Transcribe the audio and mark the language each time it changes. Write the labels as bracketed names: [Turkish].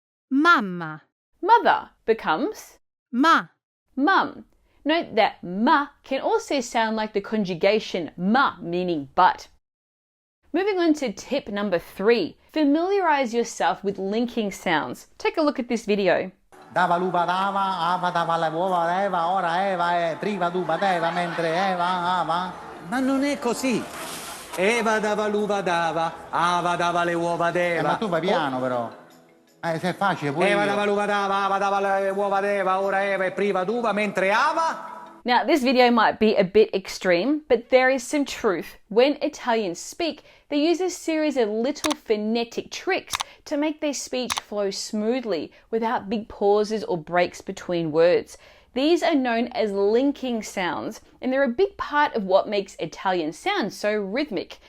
[Italian] Mamma. [English] mother becomes [Italian] Ma. [English] mum. Note that ma can also sound like the conjugation ma, meaning but. Moving on to tip number 3, familiarize yourself with linking sounds. Take a look at this video. [Italian] Dava lupa dava, Ava dava le uova Eva, ora Eva è priva d'uva d'Eva, mentre Eva Ava. Ma non è così. Eva dava l'uva dava, Ava dava le uova d'Eva. Ma tu vai piano però. Se è facile pure Eva io. dava l'uva d'Ava, Ava dava le uova d'Eva, ora Eva è priva d'uva, mentre Ava... [English] Now, this video might be a bit extreme, but there is some truth. When Italians speak, they use a series of little phonetic tricks to make their speech flow smoothly without big pauses or breaks between words. These are known as linking sounds, and they're a big part of what makes Italian sound so rhythmic.